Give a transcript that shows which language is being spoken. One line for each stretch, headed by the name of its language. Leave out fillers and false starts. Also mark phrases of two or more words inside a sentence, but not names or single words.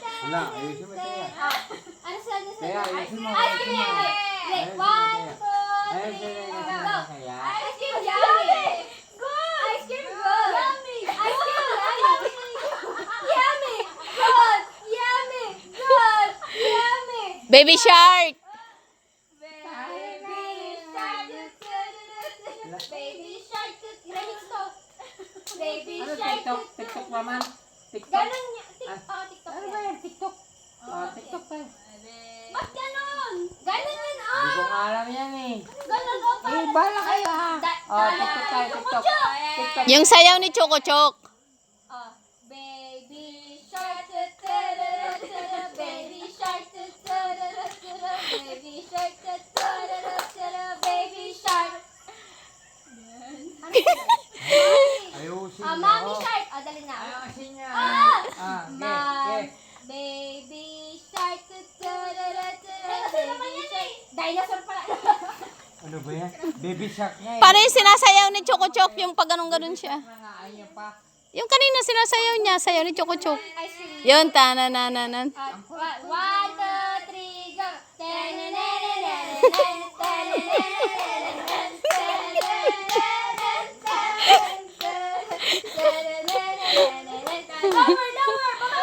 Filipino: Wala, ayusin mo ito yan. Ano sa Kaya, ayusin mo.
English: Ice cream! Like, 1, 2, 3, go!
Filipino: Kaya.
English: Ice cream, yummy! Good! Ice cream, good! Yummy! Ice cream, yummy! Yummy! Good! Yummy! Good! Yummy! Baby shark. Baby shark! Remix to! Baby
Filipino: Ano
English: shark!
Filipino: TikTok? TikTok naman? TikTok? Ganun niya. TikTok. Ano ba yan? TikTok? TikTok tayo. Ba't ganun? Ganun yun, Hindi ko nga alam yan eh. Ganun, oh, Eh, bala kayo ha. TikTok tayo, TikTok. TikTok. Yung sayaw ni Choco Choc.
English: Baby shark, ta-ta-ra-ra-ta-ra, baby shark, ta-ta-ra-ra-ta-ra, baby shark, ta-ta-ra-ra-ta-ra, baby shark.
Filipino: Ayusin
English: Mommy
Filipino: mo. shark. Dali na. Ayusin niya.
English: Mom, baby shark, ta-ta-ra-ra-ta-ra, baby shark. Dinosaur pala.
Filipino: Ano ba yan?
English: Baby shark
Filipino: niya eh. Paano yung sinasayaw ni Choco Choc? Yung pag ganun siya. Nangaay niya pa. Yung kanina sinasayaw niya, sayaw ni Choco Choc.
English: Ice cream.
Filipino: Yun, tananananan.
English: 1, 2, 3, go! Lower, lower!